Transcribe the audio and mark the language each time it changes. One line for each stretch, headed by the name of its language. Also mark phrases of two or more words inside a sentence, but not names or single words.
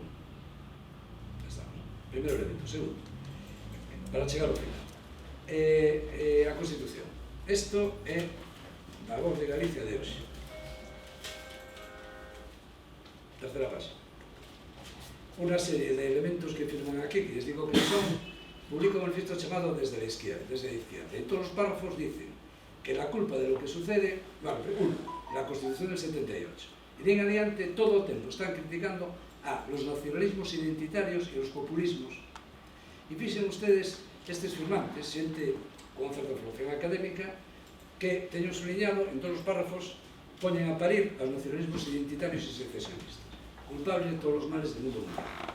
Galician: Já estamos. Primeiro elemento. Segundo, para chegar ao final. A Constitución. Isto é a Voz de Galicia de hoxe. Terceira página. Unha serie de elementos que firman aquí,
Spanish: que les digo que son,
Galician: publica un manifiesto chamado Desde la Izquierda. En todos os párrafos
Spanish: dicen que la culpa de lo que sucede, bueno, uno, la Constitución del 78. Y de en adelante,
Galician: todo o tempo están criticando
Spanish: a los nacionalismos identitarios
Galician: e os populismos. E fixen ustedes estes firmantes, xente con certa formación académica, que teño subliñado en todos os párrafos, poñen a parir aos nacionalismos identitarios e secesionistas, culpables de todos os males do mundo mundial.